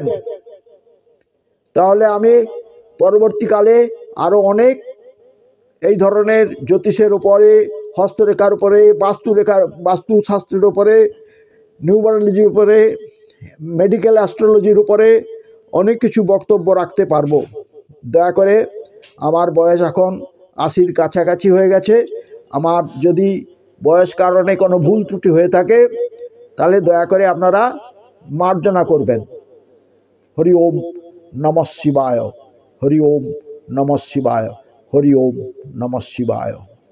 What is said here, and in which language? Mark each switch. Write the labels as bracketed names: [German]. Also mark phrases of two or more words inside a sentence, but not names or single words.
[Bangla] তাহলে আমি পরবর্তীকালে আরও অনেক এই ধরনের জ্যোতিষের উপরে, হস্তরেখার উপরে, বাস্তুশাস্ত্রের উপরে, নিউমারোলজির উপরে, [English] medical astrology [Bangla] উপরে অনেক কিছু বক্তব্য রাখতে পারবো। দয়া করে, আমার বয়স এখন 80-র কাছাকাছি হয়ে গেছে। আমার যদি বয়স কারণে কোনো ভুল ত্রুটি হয়ে থাকে তাহলে দয়া করে আপনারা মার্জনা করবেন। [Sanskrit] হরি ওম নমঃ শিবায়, হরি ওম নমঃ শিবায়, হরি ওম নমঃ শিবায়।